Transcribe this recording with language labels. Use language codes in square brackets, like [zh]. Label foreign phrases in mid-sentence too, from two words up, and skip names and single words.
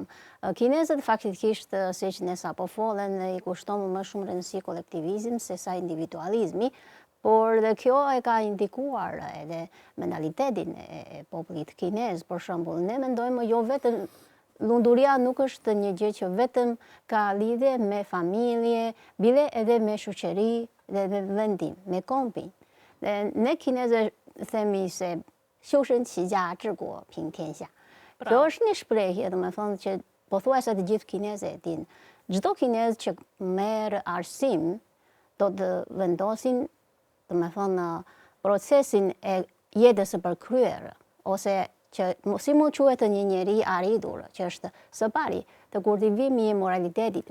[sq] Kinezët faktikisht, siç ne sapo folën, I kushton më shumë rëndësi kolektivizëm se sa individualizmi, por dhe kjo e ka indikuar edhe mentalitetin e popullit kinez. Për shembull, ne mendojmë jo vetëm lunduria nuk është një gjë që vetëm ka lidhje me familje, bile edhe me shoqëri dhe me vendim, me kompin. Dhe ne kinezë themi se [zh] 修身齐家治国平天下. [sq] Kjo është një shprehje, domethënë që pothuajse të gjithë kinezët e dinë. Çdo kinez që merr arsim do të vendosin, domethënë procesin e jetës së përkryer ose që si mund quhet një njeri arritur, që është së pari të kultivimi I moralitetit.